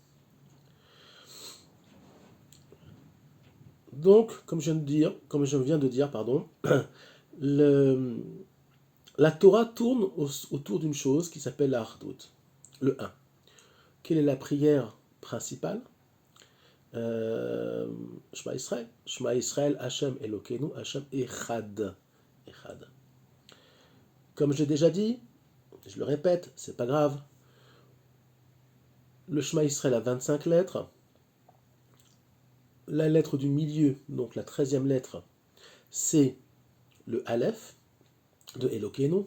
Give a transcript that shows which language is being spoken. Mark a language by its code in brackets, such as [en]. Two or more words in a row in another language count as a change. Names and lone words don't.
[fr] Donc, comme je viens de dire, pardon, le, la Torah tourne autour d'une chose qui s'appelle la Hardout, le un. Quelle est la prière principale? Shema Israël. [he] שמע ישראל השם אלוקינו השם אחד. [fr] Echad. Comme j'ai déjà dit, je le répète, c'est pas grave, le Shema Israël a 25 lettres. La lettre du milieu, donc la 13e lettre, c'est le Aleph de Elokeinu.